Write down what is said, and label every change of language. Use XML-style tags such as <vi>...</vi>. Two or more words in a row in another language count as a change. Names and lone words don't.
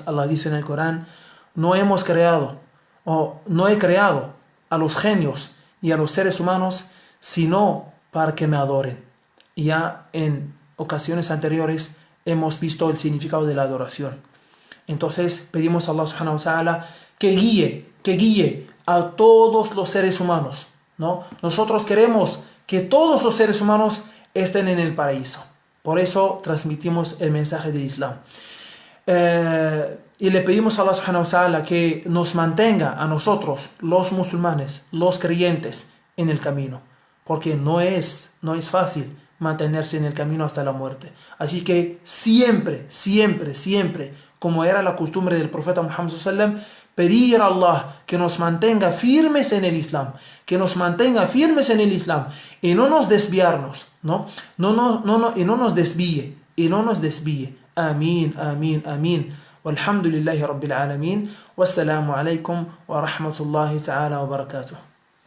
<es>Allah dice en el Corán: no he creado a los genios y a los seres humanos sino para que me adoren. Y ya en ocasiones anteriores hemos visto el significado de la adoración. Entonces pedimos a Allah</es> <ar>سبحانه وتعالى</ar> <es>que guíe a todos los seres humanos, ¿no? Nosotros queremos que todos los seres humanos estén en el paraíso. Por eso transmitimos el mensaje del Islam. Y le pedimos a Allah</es> <ar>سبحانه وتعالى</ar> <es>que nos mantenga a nosotros, los musulmanes, los creyentes, en el camino. Porque no es fácil mantenerse en el camino hasta la muerte. Así que siempre, como era la costumbre del profeta Muhammad</es> <ar>صلى الله عليه وسلم,</ar> <es>pedir a Allah que nos mantenga firmes en el Islam, y no nos desviarnos, ¿no? Y no nos desvíe. Amén.</es> <ar>والحمد لله رب العالمين. والسلام عليكم ورحمة الله تعالى وبركاته.</ar>